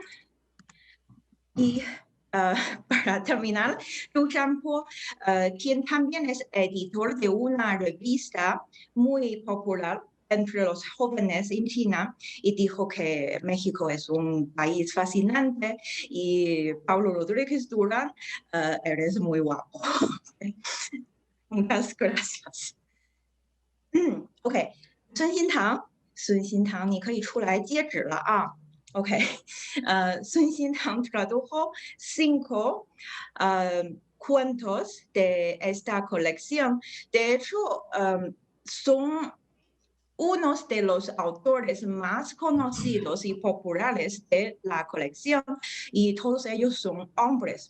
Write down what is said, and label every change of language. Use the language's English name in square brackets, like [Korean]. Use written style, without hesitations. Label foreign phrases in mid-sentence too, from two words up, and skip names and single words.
[Spanish] Y para terminar, Liu Zhanpo, quien también es editor de una revista muy popular entre los jóvenes en China, y dijo que México es un país fascinante. Y Pablo Rodríguez Durán, eres muy guapo. Muchas gracias. [Chinese] OK， 孙新堂，你可以出来接旨了啊。OK， 孙新堂 [Spanish] tradujo 5 cuentos de esta colección. De hecho, son unos de los autores más conocidos y populares de la colección, y todos ellos son hombres.